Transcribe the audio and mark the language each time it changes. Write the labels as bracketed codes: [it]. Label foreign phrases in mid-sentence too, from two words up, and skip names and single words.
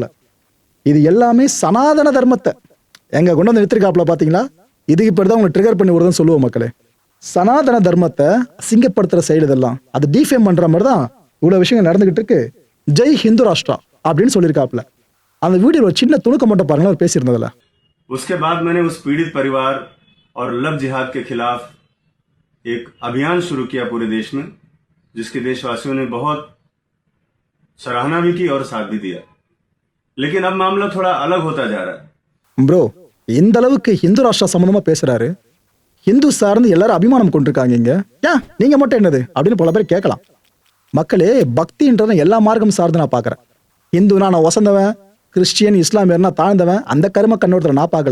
[ta] இது எல்லாமே சனாதன தர்மத்தை எங்க கொண்டு வந்து நிறுத்திருக்காப்ல. பாத்தீங்களா, இதுக்கு பேர் தான் உங்களை ட்ரிகர் பண்ணி விடுறதுன்னு சொல்லுவோம் மக்களே. சனாதன தர்மத்தை அசிங்கப்படுத்துற சைடு இதெல்லாம் அது டிஃபேம் பண்ற மாதிரி தான் இவ்வளவு விஷயங்கள் நடந்துகிட்டு இருக்கு. [hi] जय हिंदू राष्ट्र [ta] அப்படின்னு சொல்லியிருக்காப்ல. அந்த வீடியோல சின்ன துணுக்கம் மட்டும் பாருங்க அவர் பேசியிருந்ததுல. [hi] उसके बाद मैंने उस पीड़ित परिवार और लव जिहाद के खिलाफ एक अभियान शुरू किया पूरे देश में, जिसके देशवासियों ने बहुत सराहना भी की और साथ भी दिया. लेकिन अब मामला थोड़ा अलग होता जा रहा है. [ta] ப்ரோ இந்த அளவுக்கு [hi] हिंदू राष्ट्र [ta] சம்பந்தமா பேசுறாரு, ஹிந்து சார்ந்து எல்லாரும் அபிமானம் கொண்டிருக்காங்க இங்க, ஏன் நீங்க மட்டும் என்னது அப்படின்னு பல பேர் கேட்கலாம். மக்களே, பக்தின்றத எல்லா மார்க்கம் சார்ந்து நான் பாக்குறேன். ஹிந்துனா நான் வசந்தவன், கிறிஸ்டியன் இஸ்லாமியர்னா தாழ்ந்தவன், அந்த கரும கண்ணோட்டத்துல நான் பார்க்கல.